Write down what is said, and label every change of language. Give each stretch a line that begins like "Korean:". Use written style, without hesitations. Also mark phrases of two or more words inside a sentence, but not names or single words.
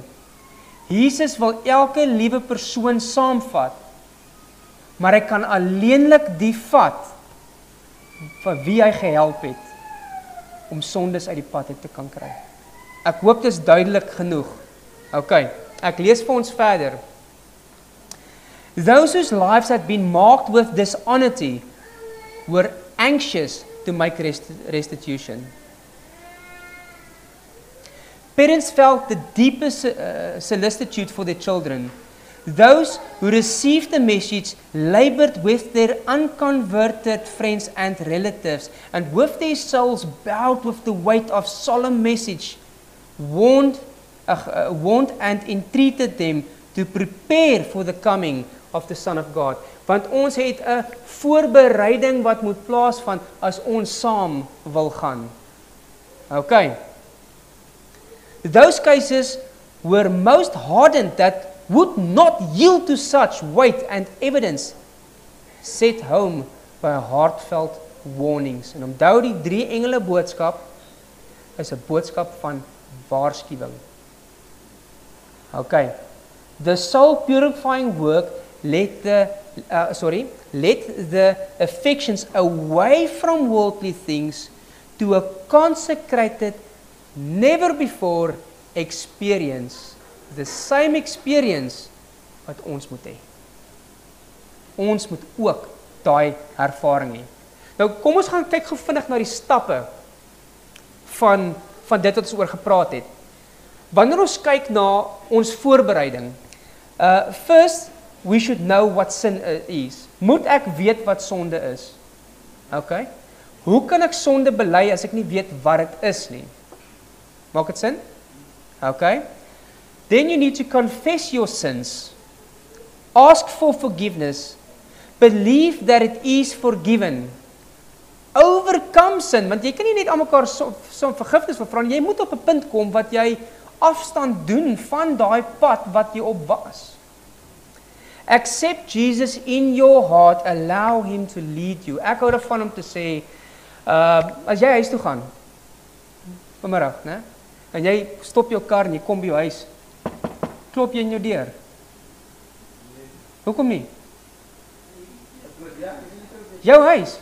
Afrikaans: Jesus wil elke liewe persoon saamvat, maar hy kan alleenlik die vat van wie hy gehelp het om sondes uit die pad uit te kan kry. Ek hoop dit is duidelik genoeg. Okay, ek lees vir ons verder.
English: Those whose lives had been marked with dishonesty were anxious to make restitution. Parents felt the deepest solicitude for their children. Those who received the message labored with their unconverted friends and relatives, and with their souls bowed with the weight of solemn message, warned and entreated them to prepare for the coming of the Son of God.
Afrikaans: Want ons het 'n voorbereiding wat moet plaasvind as ons saam wil gaan. Okay.
English: Those cases were most hardened that would not yield to such weight and evidence, set home by heartfelt warnings.
Afrikaans: En onthou die 3 engele boodskap is 'n boodskap van waarskuwing. Okay.
English: The soul purifying work let the affections away from worldly things to a consecrated, never before experience, the same experience
Afrikaans: wat ons moet hê. Ons moet ook daai ervaring hê. Nou kom ons gaan kyk gou vinnig na die stappe van dit wat ons oor gepraat het. Wanneer ons kyk na ons voorbereiding,
English: first we should know what sin is.
Afrikaans: Moet ek weet wat sonde is? Okay? Hoe kan ek sonde bely as ek nie weet wat dit is nie? Maak dit sin? Okay?
English: Then you need to confess your sins, ask for forgiveness, believe that it is forgiven, overcome sin,
Afrikaans: want jy kan nie net aan mekaar so vergifnis vra nie, jy moet op 'n punt kom wat jy afstand doen van daai pad wat jy op was.
English: Accept Jesus in your heart, allow him to lead you.
Afrikaans: Ek hou daarvan om te sê, as jy huis toe gaan, vanmiddag, né? En jy stop jou kar en jy kom by jou huis, klop jy in jou deur? Hoekom nie? Jou huis.